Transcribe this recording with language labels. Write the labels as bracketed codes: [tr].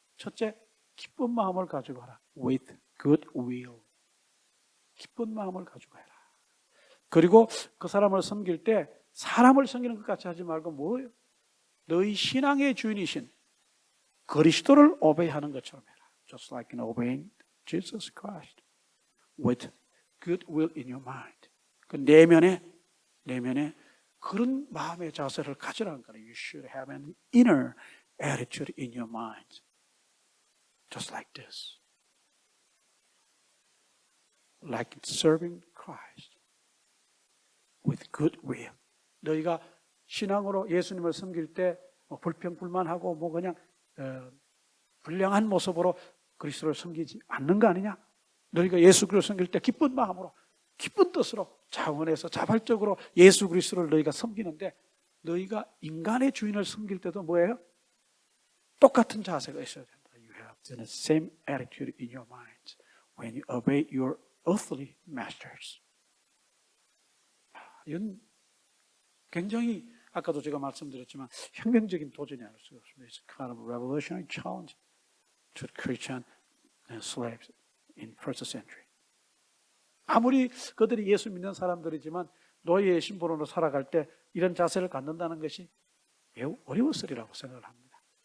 [ko] 첫째, 기쁜 마음을 가지고 하라. [en] with good will. [ko] 기쁜 마음을 가지고 해라. 그리고 그 사람을 섬길 때 사람을 섬기는 것 같이 하지 말고 뭐예요? 너희 신앙의 주인이신 그리스도를 오베이하는 것처럼 해라. [en] Just like in obeying Jesus Christ. With good will in your mind. 그 내면에 그런 마음의 자세를 가지라는 거예요. You should have an inner attitude in your mind. Just like this. Like serving Christ. With good will. [ko] 너희가 신앙으로 예수님을 섬길 때 불평불만하고 그냥 불량한 모습으로 그리스도를 섬기지 않는 거 아니냐? 너희가 예수 그리스도를 섬길 때 기쁜 마음으로 기쁜 뜻으로 차원에서 자발적으로 예수 그리스도를 너희가 섬기는데 너희가 인간의 주인을 섬길 때도 뭐예요? 똑같은 자세가 있어야 된다. [en] You have the same attitude in your mind when you obey your earthly masters. [ko] 이건 굉장히 아까도 제가 말씀드렸지만 혁명적인 도전이 아닐 수가 없습니다. [en] It's kind of a revolutionary challenge to Christian slaves in first century. [ko] 아무리 그들이 예수 믿는 사람들이지만 노예의 신분으로 살아갈 때 이런 자세를 갖는다는 것이 매우 어려웠으리라고 생각을 합니다.